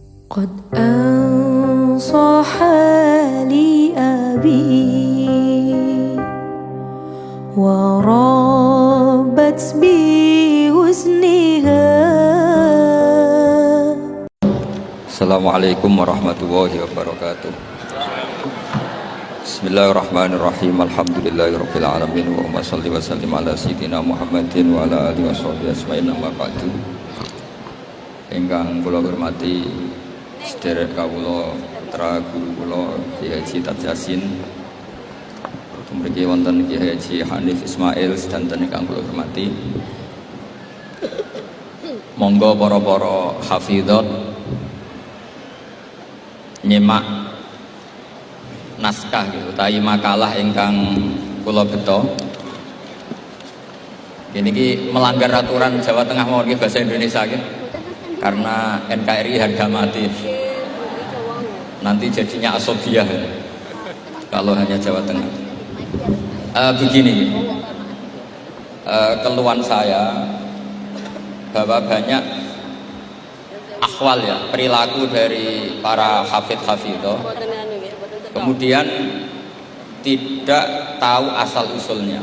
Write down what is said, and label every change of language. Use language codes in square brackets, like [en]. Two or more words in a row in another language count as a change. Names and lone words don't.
[ar] قد أنصح لي أبي وربت بحسنها. السلام عليكم ورحمة الله وبركاته. بسم الله الرحمن الرحيم. الحمد لله رب العالمين وصل وسلم على سيدنا محمد وعلى آله وصحبه أجمعين أما بعد. [jv] Ingkang kula hormati sedherek kawula putra guru kula Kyai Haji Tad Yasin. Mriki wonten Kyai Haji Hanif Ismail sedanten ingkang kula hormati. Monggo para hafizat nyimak naskah gitu, utawi makalah ingkang kula beto. [id] Ini melanggar aturan Jawa Tengah [jv] mawon nggih [id] bahasa Indonesia nggih. Karena NKRI harga mati. Nanti jadinya asobiah kalau hanya Jawa Tengah. Begini, keluhan saya bahwa banyak akhwal ya, perilaku dari para hafidh-hafidhah kemudian tidak tahu asal usulnya.